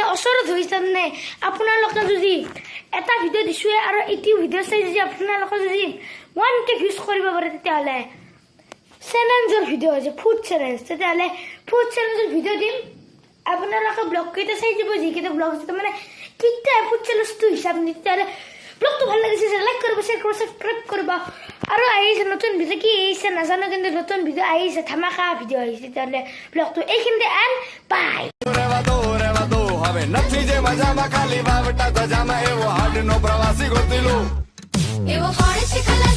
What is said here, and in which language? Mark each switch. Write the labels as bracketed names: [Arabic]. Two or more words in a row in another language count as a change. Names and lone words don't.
[Assamese] ওচৰত হৈছে তাৰমানে আপোনালোকে যদি এটা ভিডিঅ' দিছোঁৱে আৰু এইটো ভিডিঅ' চাই যদি আপোনালোকে যদি 1K ভিউজ কৰিব পাৰে তেতিয়াহ'লে চেলেঞ্জৰ ভিডিঅ' আছে [English] food challenge [Assamese] তেতিয়াহ'লে ফুড চেলেঞ্জৰ ভিডিঅ' দিম আপোনালোকে ব্লগ কেইটা চাই দিব যিকেইটা ব্লগ আছে তাৰমানে কেইটা ফুড চেলেঞ্জটো হিচাপ তেতিয়াহ'লে ব্লগটো ভাল লাগিছে লাইক কৰিব শ্বেয়াৰ কৰিব ছাবস্ক্ৰাইব কৰিব আৰু আহিছে নতুন ভিডিঅ' কি আহিছে নাজানো কিন্তু নতুন ভিডিঅ' আহিছে ধামাকা ভিডিঅ' আহিছে তেতিয়াহ'লে ব্লগটো এইখিনিতে [English] end bye [Gujarati] રેવા દો હવે નથી જે મજામાં ખાલી વાવટા ધજામાં એવો હાડનો પ્રવાસી ગોતી લો એવો કોણ શીખા